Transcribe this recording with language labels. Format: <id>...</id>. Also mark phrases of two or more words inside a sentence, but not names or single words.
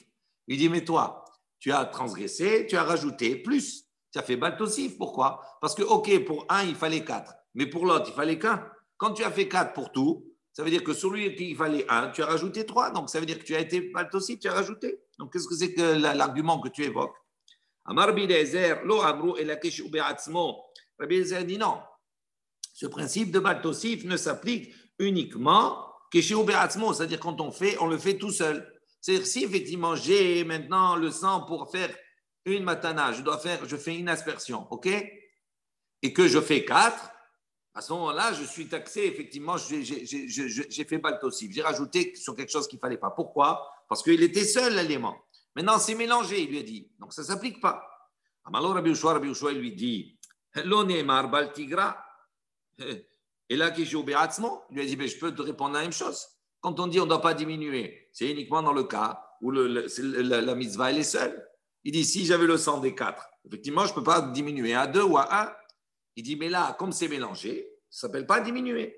<fr>Il dit, mais toi, tu as transgressé, tu as rajouté plus. Tu as fait</fr> <he>בל תוסיף.</he> <fr>Pourquoi? Parce que, ok, pour un, il fallait 4, mais pour l'autre, il fallait qu'un. Quand tu as fait 4 pour tout, ça veut dire que sur lui, il fallait 1, tu as rajouté 3. Donc ça veut dire que tu as été</fr> <he>בל תוסיף,</he> <fr>tu as rajouté. Donc qu'est-ce que c'est que l'argument que tu évoques?</fr> <he>אמר רבי אליעזר, לא אמרו אלא כשהוא בעצמו.</he> <fr>Rabbi Eliezer dit non. Ce principe de</fr> <he>בל תוסיף</he> <fr>ne s'applique uniquement</fr> <he>כשהוא בעצמו,</he> <fr>c'est-à-dire quand on le fait tout seul. C'est-à-dire si effectivement j'ai maintenant le sang pour faire une matana, je fais une aspersion, ok? Et que je fais 4, à ce moment-là, je suis taxé, effectivement, j'ai fait baltosif, j'ai rajouté sur quelque chose qu'il ne fallait pas. Pourquoi? Parce qu'il était seul, l'élément. Maintenant, c'est mélangé, il lui a dit. Donc, ça ne s'applique pas. Alors, Rabbi Yoshua, il lui dit,</fr> <he>לא נאמר בל תגרע.</he> <fr>Et là, il lui a dit, je peux te répondre la même chose. Quand on dit on ne doit pas diminuer, c'est uniquement dans le cas où la mitzvah elle est seule. Il dit, si j'avais le sang des 4, effectivement, je ne peux pas diminuer à 2 ou à 1. Il dit, mais là, comme c'est mélangé, ça ne s'appelle pas diminuer.</fr>